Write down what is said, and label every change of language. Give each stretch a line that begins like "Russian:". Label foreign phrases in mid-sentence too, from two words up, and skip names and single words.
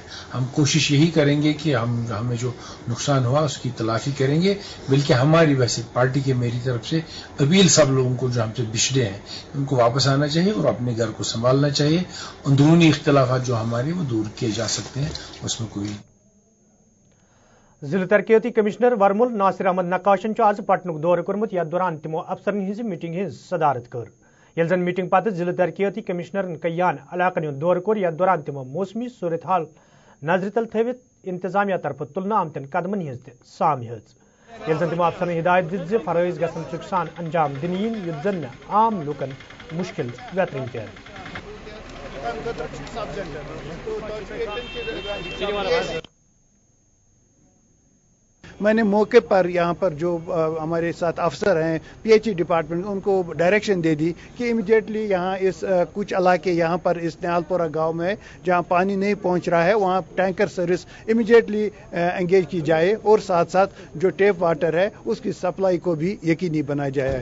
Urdu: ہم کوشش یہی کریں گے کہ ہمیں جو نقصان ہوا اس کی تلافی کریں گے. بلکہ ہماری ویسے پارٹی کے میری طرف سے اپیل سب لوگوں کو جو ہم سے بچھڑے ہیں ان کو واپس آنا چاہیے اور اپنے گھر کو سنبھالنا چاہیے. اندرونی اختلافات جو ہمارے وہ دور کیے جا سکتے ہیں اس میں کوئی.
Kashmiri: ضلع ترقیاتی کمشنر ورمل ناصر احمد نقاشن آز پٹنک دورہ کورمت یتھ دوران تمو افسرن ہز میٹنگ ہز صدارت کر. یل زن میٹنگ پتہ ضلع ترقیاتی کمشنرن کیان علاقن ہند دورہ کور یتھ دوران تمو موسمی صورتحال نظر تل تھوت انتظامیہ طرف تلنہ آمتن قدمن ہز تہ سام ہز یل زن تمو افسرن ہدایت دت فرائض گھن چک سان انجام دن یت زن عام لوکن مشکل ویترن پہ
Urdu: میں نے موقع پر یہاں پر جو ہمارے ساتھ افسر ہیں
English: PHE department
Urdu: ان کو ڈائریکشن دے دی کہ امیڈیٹلی یہاں اس کچھ علاقے یہاں پر اس نیال پورہ گاؤں میں جہاں پانی نہیں پہنچ رہا ہے وہاں
English: tanker service immediately engage
Urdu: کی جائے اور ساتھ ساتھ جو
English: tap water
Urdu: ہے اس کی سپلائی کو بھی یقینی بنایا جائے.